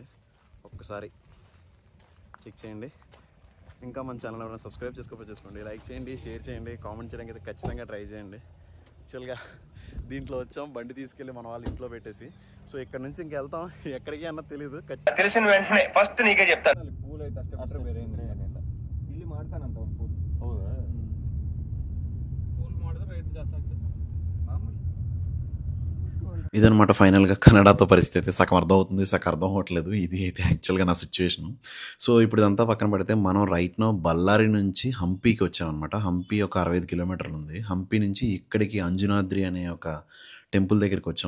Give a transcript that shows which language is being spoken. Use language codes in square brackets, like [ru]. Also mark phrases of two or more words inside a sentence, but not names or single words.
[te] ఒక్కసారి చెక్ చేయండి. ఇంకా మన ఛానల్ ఎవరైనా సబ్స్క్రైబ్ చేసుకోండి, లైక్ చేయండి, షేర్ చేయండి, కామెంట్ చేయడానికి అయితే ఖచ్చితంగా ట్రై చేయండి. యాక్చువల్గా దీంట్లో వచ్చాం, బండి తీసుకెళ్ళి మన వాళ్ళు ఇంట్లో పెట్టేసి. సో ఇక్కడ నుంచి ఇంకెళ్తాం ఎక్కడికి అన్నది తెలియదు. తెలిసిన వెంటనే ఫస్ట్ నీకే చెప్తాను. పూల్ అయితే [kn] ಇಲ್ಲಿ ಮಾಡ್ತಾನಂತ ಒಂದು ಪೂಲ್. ಹೌದಾ? ಪೂಲ್ ಮಾಡಿದ್ರೆ ರೇಟ್ ಜಾಸ್ತಿ ಆಗ್ತದೆ. [te] ఇదనమాట ఫైనల్గా కన్నడతో పరిస్థితి. సగం అర్థం అవుతుంది, సగం అర్థం అవ్వట్లేదు. ఇది అయితే యాక్చువల్గా నా సిచ్యువేషను. సో ఇప్పుడు ఇదంతా పక్కన పెడితే మనం రైట్నో బళ్ళారి నుంచి హంపీకి వచ్చామన్నమాట. హంపీ ఒక 65 కిలోమీటర్లు ఉంది. హంపీ నుంచి ఇక్కడికి అంజనాద్రి అనే ఒక టెంపుల్ దగ్గరికి వచ్చాం.